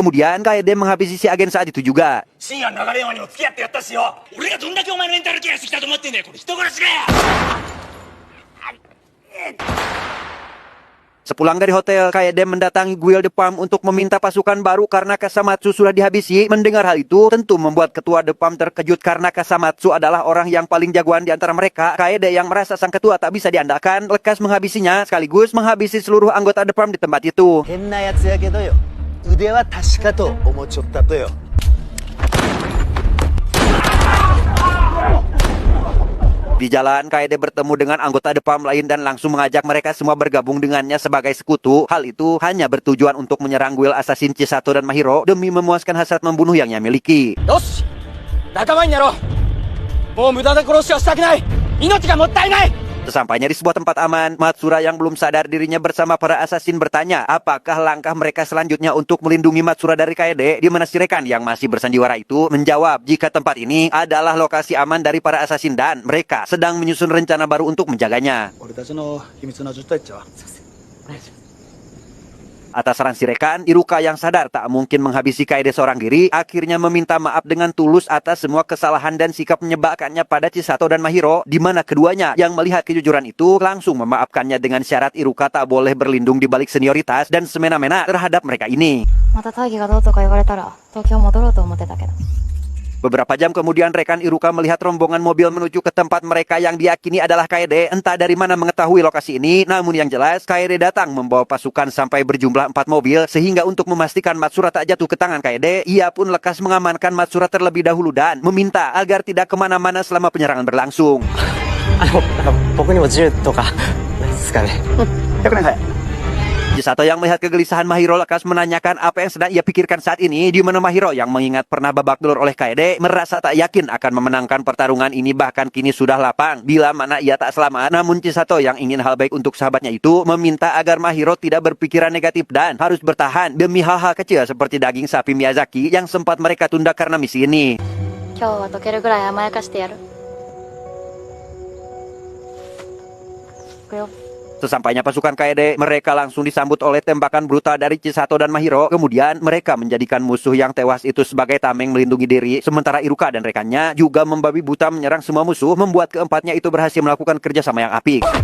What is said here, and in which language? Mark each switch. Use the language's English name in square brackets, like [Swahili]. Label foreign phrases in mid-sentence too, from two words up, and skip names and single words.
[Indonesian] Kemudian Kaede menghabisi si agen saat itu juga. Sepulang dari hotel, Kaede mendatangi guild The Fam untuk meminta pasukan baru karena Kasamatsu sudah dihabisi. Mendengar hal itu tentu membuat ketua The Fam terkejut karena Kasamatsu adalah orang yang paling jagoan di antara mereka. Kaede yang merasa sang ketua tak bisa diandalkan, lekas menghabisinya sekaligus menghabisi seluruh anggota The Fam di tempat itu. [Japanese] 変なやつやけどよ、腕は確かと思っちゃったとよ。 [Indonesian] Di jalan, Kaede bertemu dengan anggota The Fam lain dan langsung mengajak mereka semua bergabung dengannya sebagai sekutu. Hal itu hanya bertujuan untuk menyerang [English] guild assassin [Indonesian] Chisato dan Mahiro demi memuaskan hasrat membunuh yang ia miliki. [Japanese] よし、仲間になろう。もう無駄な殺しはしたくない。命がもったいない。 [Indonesian] Sesampainya di sebuah tempat aman, Matsura yang belum sadar dirinya bersama para assassin bertanya apakah langkah mereka selanjutnya untuk melindungi Matsura dari Kaede, di mana si rekan yang masih bersandiwara itu menjawab jika tempat ini adalah lokasi aman dari para assassin dan mereka sedang menyusun rencana baru untuk menjaganya. [Japanese] 俺たちの秘密の実態っちゃ。 [Indonesian] Atas saran si rekan, Iruka yang sadar tak mungkin menghabisi Kaede seorang diri, akhirnya meminta maaf dengan tulus atas semua kesalahan dan sikap menyebalkannya pada Chisato dan Mahiro, di mana keduanya yang melihat kejujuran itu langsung memaafkannya dengan syarat Iruka tak boleh berlindung di balik senioritas dan semena-mena terhadap mereka ini. [Japanese] また大義がどうとか言われたら東京戻ろうと思ってたけど。 [Indonesian] Beberapa jam kemudian rekan Iruka melihat rombongan mobil menuju ke tempat mereka yang diyakini adalah Kaede. Entah dari mana mengetahui lokasi ini, namun yang jelas Kaede datang membawa pasukan sampai berjumlah 4 mobil, sehingga untuk memastikan Matsura tak jatuh ke tangan Kaede, ia pun lekas mengamankan Matsura terlebih dahulu dan meminta agar tidak kemana-mana selama penyerangan berlangsung. [Japanese] 僕にも銃とかないですかね。 100年早い。 [Indonesian] Chisato yang melihat kegelisahan Mahiro lekas menanyakan apa yang sedang ia pikirkan saat ini, di mana Mahiro yang mengingat pernah babak belur oleh Kaede merasa tak yakin akan memenangkan pertarungan ini, bahkan kini sudah lapang bila mana ia tak selamat. Namun Chisato yang ingin hal baik untuk sahabatnya itu meminta agar Mahiro tidak berpikiran negatif dan harus bertahan demi hal-hal kecil seperti daging sapi Miyazaki yang sempat mereka tunda karena misi ini. [Japanese] 今日は溶けるぐらい甘やかしてやる。行くよ。 [Indonesian] Sesampainya pasukan Kaede, mereka langsung disambut oleh tembakan brutal dari Chisato dan Mahiro. Kemudian mereka menjadikan musuh yang tewas itu sebagai tameng melindungi diri. Sementara Iruka dan rekannya juga membabi buta menyerang semua musuh, membuat keempatnya itu berhasil melakukan kerjasama yang apik.